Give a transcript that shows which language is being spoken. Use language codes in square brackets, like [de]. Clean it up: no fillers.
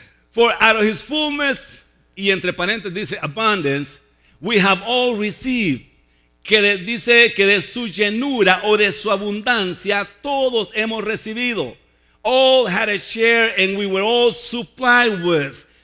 [en] For out of his fullness, [es] y entre paréntesis dice [en] abundance, we have all received. [es] Que dice que de su llenura o de su abundancia todos hemos recibido. [en] All had a share and we were all supplied with.